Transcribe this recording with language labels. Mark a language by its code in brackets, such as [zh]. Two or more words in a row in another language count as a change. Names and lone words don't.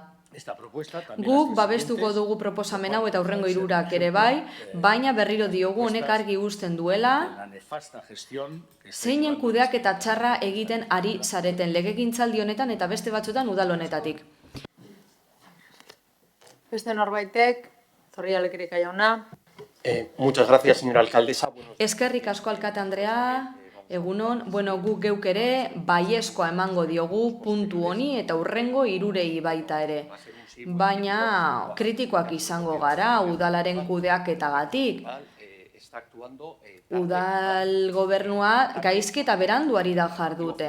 [eu] Guk babestuko dugu proposamen hau eta hurrengo hirurak ere bai, baina berriro diogu honek argi uzten duela zeinen kudeak eta txarra egiten ari zareten legegintzaldi honetan eta beste batzuetan udal honetatik. Beste norbaitek, Zorrilla Lekerika jauna. [es] Muchas gracias, señora alcaldesa. [eu] Eskerrik asko alkate Andrea. Egunon, guk geuk ere baiezkoa emango diogu puntu honi eta hurrengo hirurei baita ere. Baina kritikoak izango gara udalaren kudeaketagatik. Udal gobernua gaizki eta berandu ari da jarduten.